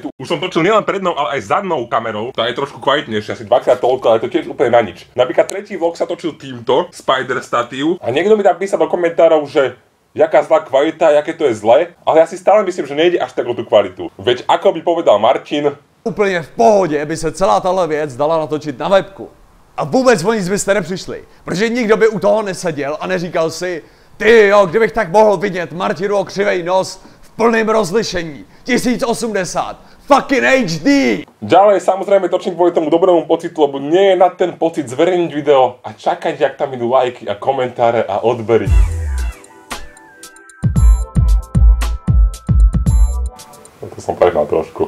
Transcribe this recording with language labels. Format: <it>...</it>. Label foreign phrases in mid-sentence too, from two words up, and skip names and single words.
<sk>Už som točil nielen prednou, ale aj zadnou kamerou. Tá je trošku kvalitnejšia, asi dvakrát toľko, ale to tiež úplne na nič. Napríklad tretí vlog sa točil týmto, Spider statív. A niekto mi tam písal do komentárov, že</sk> <cs>jaká zlá kvalita, jaké to je zlé.</cs> <sk>Ale ja si stále myslím, že nejde až tak o tú kvalitu. Veď ako by povedal Martin...</sk> <cs>Úplně v pohodě by se celá tahle věc dala natočit na webku. A vůbec o nic byste nepřišli. Protože nikdo by u toho neseděl a neříkal si, ty jo, kdybych tak mohl vidět Martinu křivej nos plným rozlišení, 1080,</cs> <en>fucking HD!</en> <sk>Ďalej samozrejme točím kvôli tomu dobrému pocitu, lebo nie je na ten pocit zverejniť video a čakať, jak tam idú lajky a komentáre a odbery. To som prehnal trošku.</sk>